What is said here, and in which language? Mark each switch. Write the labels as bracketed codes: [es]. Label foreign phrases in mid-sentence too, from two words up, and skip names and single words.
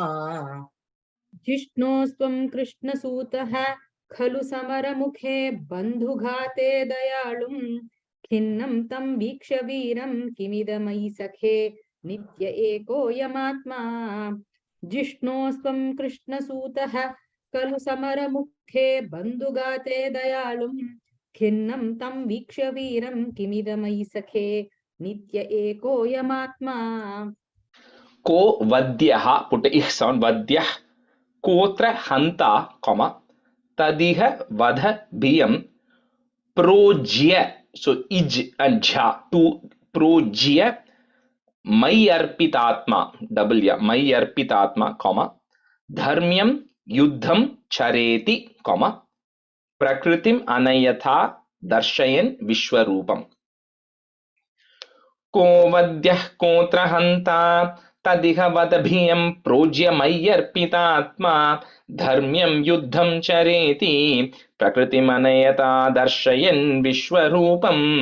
[sa] जिष्णोस्त्वं कृष्णसूतः खलु समरमुखे बन्धुघाते दयालुं खिन्नं तं वीक्ष्य वीरं किमिदमयि सखे नित्य एकोऽयमात्मा जिष्णोस्त्वं कृष्णसूतः खलु समरमुखे बन्धुघाते दयालुं खिन्नं तं वीक्ष्य वीरं किमिदमयि सखे नित्य एकोऽयमात्मा को वद्यः, [en] put a ich sound, [sa] वद्यः कोत्र हन्ता, तदिह वध भियं प्रोज्य. [en] So ij and jha, to [sa] प्रोज्य मय्य अर्पितात्मा, [en] double ya, [sa] मय्य अर्पितात्मा, धर्म्यं युद्धं चरेति, प्रकृतिम् अनयथा दर्शयन् विश्वरूपम्. को वद्यः कोऽत्र हन्ता तदिह वदभियं प्रोज्य मय्यर्पितात्मा धर्म्यं युद्धं चरेति प्रकृतिमनयता दर्शयन् विश्वरूपम्.